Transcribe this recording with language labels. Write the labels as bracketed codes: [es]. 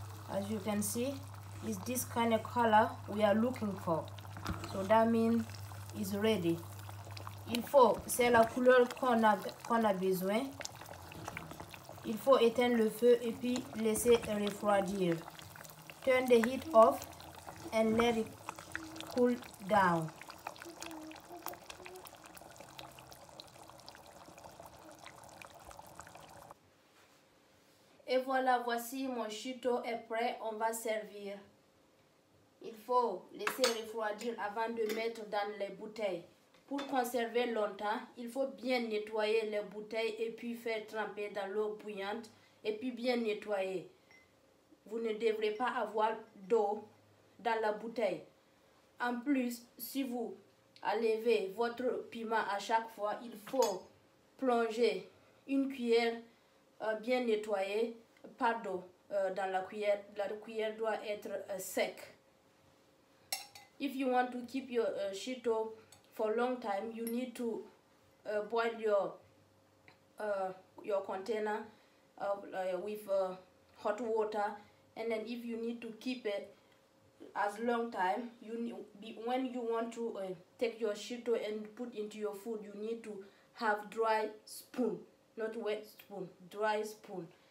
[en] As you can see, it's this kind of color we are looking for. So that means it's ready. [fr] Il faut, c'est la couleur qu'on a besoin. Il faut éteindre le feu et puis laisser refroidir. [en] Turn the heat off and let it cool down. [fr] Et voilà, voici mon shito est prêt, on va servir. Il faut laisser refroidir avant de mettre dans les bouteilles. Pour conserver longtemps, il faut bien nettoyer les bouteilles et puis faire tremper dans l'eau bouillante et puis bien nettoyer. Vous ne devrez pas avoir d'eau dans la bouteille. En plus, si vous enlevez votre piment à chaque fois, il faut plonger une cuillère bien nettoyée par d'eau dans la cuillère. La cuillère doit être sec. [en] If you want to keep your shito for a long time, you need to boil your container with hot water, and then if you need to keep it as long time, when you want to take your shito and put into your food, you need to have dry spoon, not wet spoon, dry spoon.